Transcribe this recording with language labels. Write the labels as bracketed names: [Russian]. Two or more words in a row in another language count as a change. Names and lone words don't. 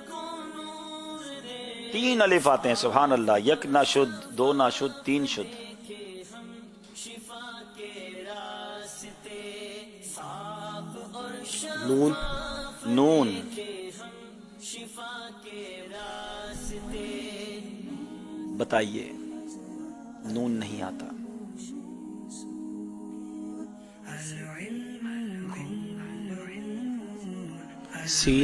[Urdu] تین الف آتے ہیں. [Arabic] سبحان اللہ. [Persian] یک نہ شد, 2 نہ شد, 3 شد. [Urdu] नून, نون، بتائیے، نون نہیں آتا. सीन,